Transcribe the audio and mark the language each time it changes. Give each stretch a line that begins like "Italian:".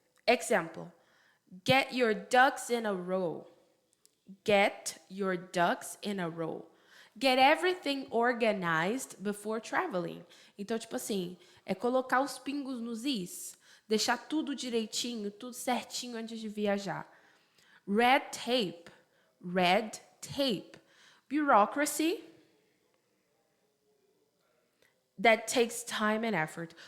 English: Example: get your ducks in a row. Get your ducks in a row. Get everything organized before traveling.
Portuguese: Então, tipo assim, é colocar os pingos nos is. Deixar tudo direitinho, tudo certinho antes de viajar.
English: Red tape. Red tape. Bureaucracy that takes time and effort.